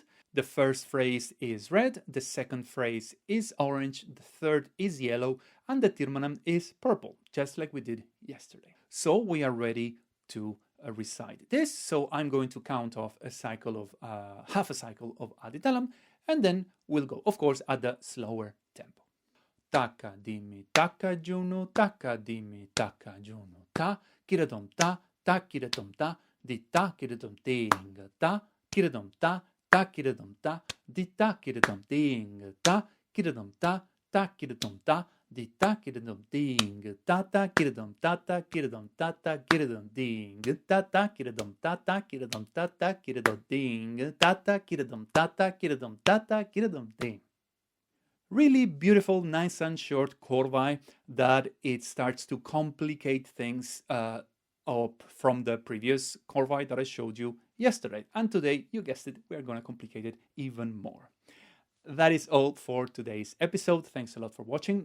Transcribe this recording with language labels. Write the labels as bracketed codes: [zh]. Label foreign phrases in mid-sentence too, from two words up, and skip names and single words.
[en] The first phrase is red, the second phrase is orange, the third is yellow, and the tirmanam is purple, just like we did yesterday. So we are ready to recite this. So I'm going to count off a cycle of half a cycle of Aditalam, and then we'll go, of course, at the slower tempo. Taka dimi taka junu, taka dimi taka junu, ta kitathom ta, kitathom ta, DhiThakitathomDhing, ta kitathom ta, ThakitathomTha DhiThakitathomDhing, ta kitathom ta, ThakitathomTha DhiThakitathomDhing, ThakitathomTha ThakitathomThaThakitathomDhing, ThakitathomTha ThakitathomTha ThakitathomDhing, ThakitathomTha Really beautiful, nice and short Korvai that it starts to complicate things up from the previous Korvai that I showed you yesterday. And today, you guessed it, we're going to complicate it even more. That is all for today's episode. Thanks a lot for watching.